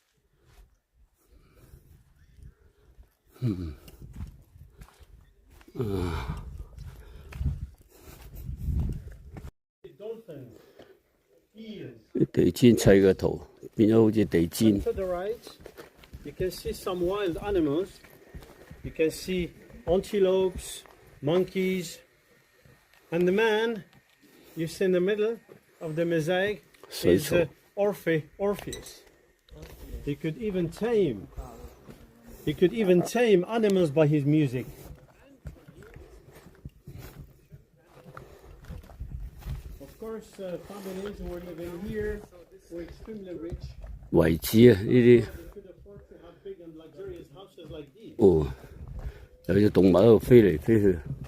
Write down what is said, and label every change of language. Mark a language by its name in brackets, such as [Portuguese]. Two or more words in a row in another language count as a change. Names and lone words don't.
[Cantonese] 地氈砌嘅圖變咗好似地氈。 [English] You can see some wild animals. You can see antelopes, monkeys, and the man you see in the middle of the mosaic is [Cantonese] 水草 [English] Orpheus. He could even tame animals by his music. Of course, families who were living here were extremely rich. [Cantonese] 遺址啊，呢啲 [English] They could afford to have big and luxurious houses like these. [Cantonese] 哦，有隻動物喺度飛嚟飛去。